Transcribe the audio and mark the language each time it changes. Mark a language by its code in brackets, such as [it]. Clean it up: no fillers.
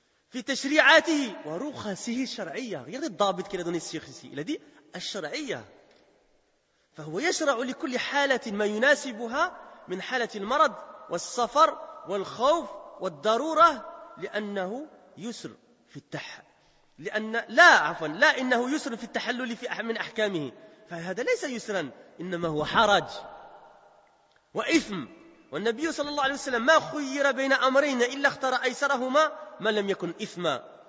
[ar] في تشريعاته ورخصه الشرعية. [fr] Regardez le dhabit qu'il a donné ici. Il a dit الشرعية. [ar] فهو يشرع لكل حالة ما يناسبها من حالة المرض والسفر والخوف والضرورة لأنه يسر في التحق. لأن لا عفوا لا إنه يسر في التحلل في من أحكامه فهذا ليس يسرا إنما هو حرج وإثم والنبي صلى الله عليه وسلم ما خير بين أمرين إلا اختار أيسرهما ما لم يكن إثما